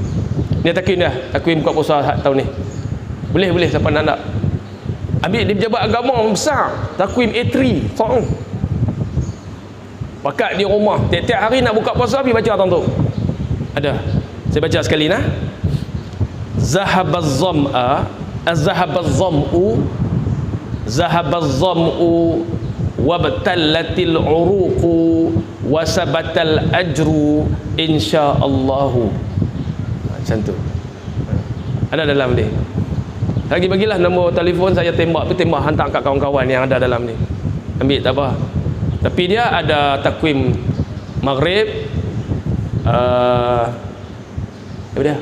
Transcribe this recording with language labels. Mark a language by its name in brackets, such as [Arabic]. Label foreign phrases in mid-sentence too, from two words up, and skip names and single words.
[Malay] Ni takwim dah, takwim buka puasa tahun ni. Boleh siapa nak tak? Ambil dia pejabat agama besar, takwim A3, faham? Pakat di rumah, tiap-tiap hari nak buka puasa pergi baca tuan tu. Ada. Saya baca sekali nah. [Arabic] ذهب الظمأ أذهب الظمأ ذهب الظمأ وابتلت العروق وثبت الأجر إن شاء الله. [Malay] Macam tu. Ada dalam ni. Bagilah nombor telefon, saya tembak hantar kat kawan-kawan yang ada dalam ni. Ambil tak apa. Tapi dia ada takwim maghrib, apa dia?